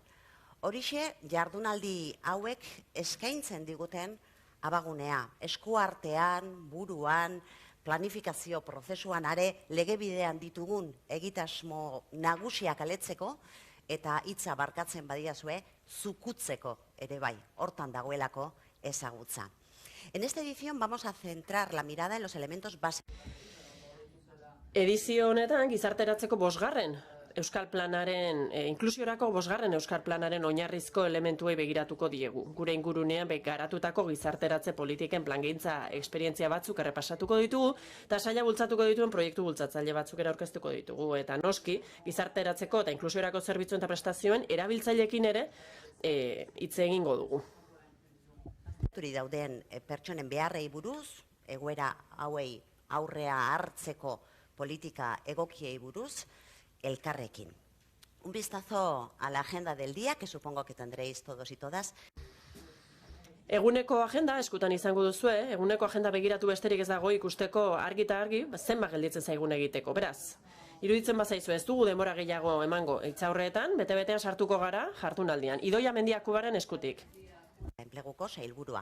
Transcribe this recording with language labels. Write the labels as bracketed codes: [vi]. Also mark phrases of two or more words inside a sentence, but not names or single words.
[eu] Horixe jardunaldi hauek eskaintzen diguten abagunea, eskuartean, buruan, planifikazio prozesuan are legebidean ditugun egitasmo nagusiak aletzeko eta hitza barkatzen badiazue zukutzeko ere bai, hortan dagoelako ezagutza. [es] En esta edición vamos a centrar la mirada en los elementos básicos. [eu] Edizio honetan gizarteratzeko bosgarren Euskal Planaren, inklusiorako bosgarren Euskal Planaren oinarrizko elementuei begiratuko diegu. Gure ingurunean garatutako gizarteratze politiken plangintza esperientzia batzuk errepasatuko ditugu, eta saila bultzatuko dituen proiektu bultzatzaile batzuk ere aurkeztuko ditugu. Eta noski, gizarteratzeko eta inklusiorako zerbitzuen eta prestazioen erabiltzaileekin ere hitz egingo dugu. Dauden pertsonen beharrei buruz, egoera hauei aurrea hartzeko politika egokiei buruz, elkarrekin. [es] Un vistazo a la agenda del día, que supongo que tendréis todos y todas. [eu] Eguneko agenda eskutan izango duzue, eguneko agenda begiratu besterik ez dago ikusteko argi eta argi, zenbat gelditzen zaigun egiteko. Beraz, iruditzen bazaizu ez dugu denbora gehiago emango hitzaurreetan, bete-betean sartuko gara jardunaldian. Idoia Mendiakubaren eskutik. Enpleguko sailburua.